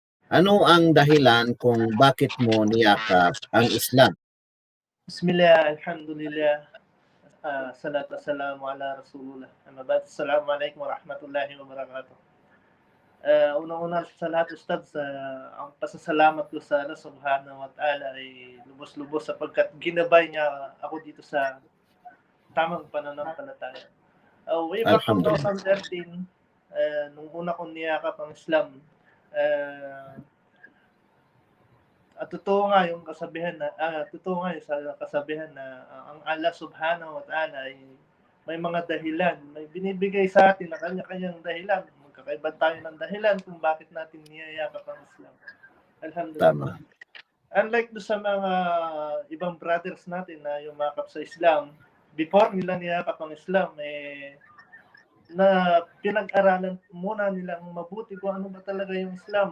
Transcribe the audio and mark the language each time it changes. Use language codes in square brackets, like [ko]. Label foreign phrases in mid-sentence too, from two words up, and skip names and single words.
[tl] Ano ang dahilan kung bakit mo niyakap ang Islam? [ar] بسم الله الحمد لله الصلاة والسلام على رسول الله. أما بعد السلام عليكم ورحمة الله وبركاته. [tl] Unang-una sa lahat, Ustad, ang pasasalamat ko sa Allah [ar] سبحانه وتعالى [tl] ay lubos-lubos sapagkat ginabay niya ako dito sa tamang pananampalataya. [en] Way back [tl] Alhamdulillah. 2013, nung una kong niyakap ang Islam, at totoo nga yung kasabihan na ang Allah [ar] سبحانه وتعالى [tl] ay may mga dahilan, may binibigay sa atin na kanya-kanyang dahilan. Magkakaiba tayo ng dahilan kung bakit natin niyayakap ang Islam. Alhamdulillah. Tama. Unlike do sa mga ibang brothers natin na yumakap sa Islam, before nila niyakap ang Islam, na pinag-aralan muna nilang mabuti kung ano ba talaga yung Islam.